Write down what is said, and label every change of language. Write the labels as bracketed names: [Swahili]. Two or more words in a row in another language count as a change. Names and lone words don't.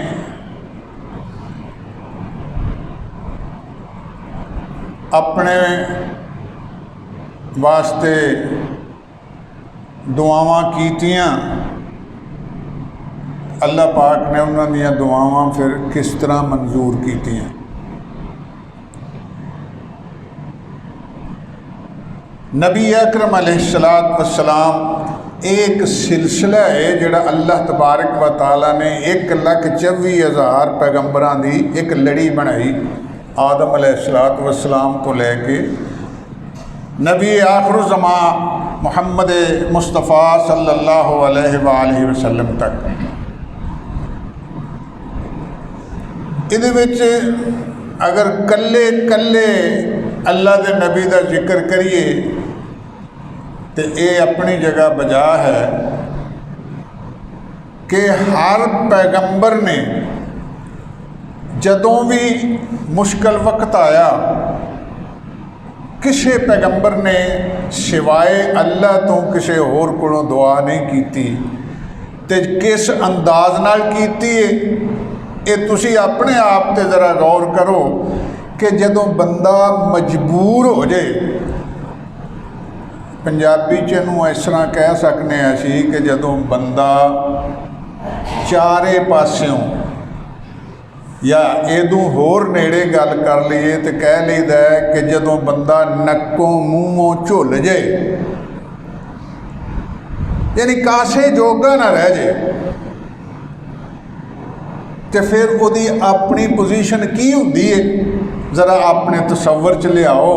[Punjabi] اپنے واسطے دعاواں کیتیاں، اللہ پاک نے انہاں دیاں دعاواں پھر کس طرح منظور کیتیاں. نبی اکرم [Arabic] عليه الصلاة والسلام [Punjabi] ایک سلسلہ ہے جیہڑا [Arabic] الله تبارك وتعالى [Punjabi] نے 1,24,000 پیغمبراں دی ایک لڑی بنائی. आदम [Arabic] عليه الصلاة والسلام [Punjabi] توں لے کے نبی آخر الزماں محمد مصطفیٰ [Arabic] صلى الله عليه وسلم [Punjabi] तक। اہدے وچ اگر کلے کلے اللہ کے نبی کا ذکر کریے تو یہ اپنی جگہ بجا ہے کہ ہر پیغمبر نے جدوں بھی مشکل وقت آیا کسی پیغمبر نے سوائے اللہ توں کسی ہور کولوں دعا نہیں کی. تے کس انداز نال کیتی ہے یہ تسی اپنے آپ تے ذرا غور کرو کہ جدوں بندہ مجبور ہو جائے, پنجابی چ اہنوں اس طرح کہہ سکتے ہیں اسیں کہ جدوں بندہ چارے پاسیوں یا اِدوں ہور نیڑے گل کر لئیے تو کہہ لئیدا ہے کہ جدوں بندہ نکوں منہوں جھل جائے، یعنی کاسے جوگا نہ رہ جائے، تو پھر اوہدی اپنی پوزیشن کی ہندی ہے ذرا اپنے تصور چ لیاؤ.